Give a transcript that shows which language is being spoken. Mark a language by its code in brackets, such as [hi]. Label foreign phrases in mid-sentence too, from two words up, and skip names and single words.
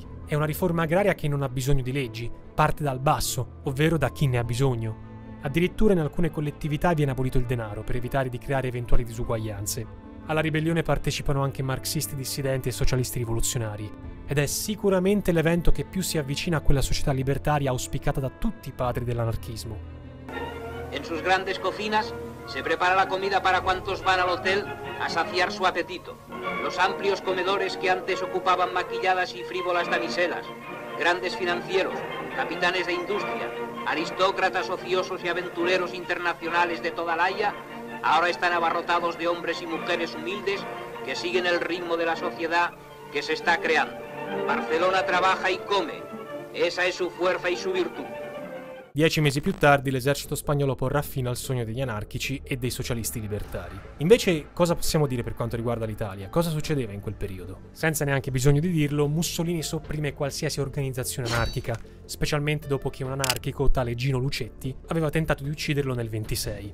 [it] È una riforma agraria che non ha bisogno di leggi, parte dal basso, ovvero da chi ne ha bisogno. Addirittura in alcune collettività viene abolito il denaro per evitare di creare eventuali disuguaglianze. Alla ribellione partecipano anche marxisti dissidenti e socialisti rivoluzionari, ed è sicuramente l'evento che più si avvicina a quella società libertaria auspicata da tutti i padri dell'anarchismo. [es] En sus grandes cocinas se prepara la comida para cuantos van al hotel a saciar su apetito. Los amplios comedores que antes ocupaban maquilladas y frívolas damiselas, grandes financieros, capitanes de industria, aristócratas ociosos y aventureros internacionales de toda la Haya, ahora están abarrotados de hombres y mujeres humildes que siguen el ritmo de la sociedad que se está creando. Barcelona trabaja y come. Esa es su fuerza y su virtud. [it] 10 mesi più tardi l'esercito spagnolo porrà fine al sogno degli anarchici e dei socialisti libertari. Invece, cosa possiamo dire per quanto riguarda l'Italia? Cosa succedeva in quel periodo? Senza neanche bisogno di dirlo, Mussolini sopprime qualsiasi organizzazione anarchica, specialmente dopo che un anarchico, tale Gino Lucetti, aveva tentato di ucciderlo nel 1926.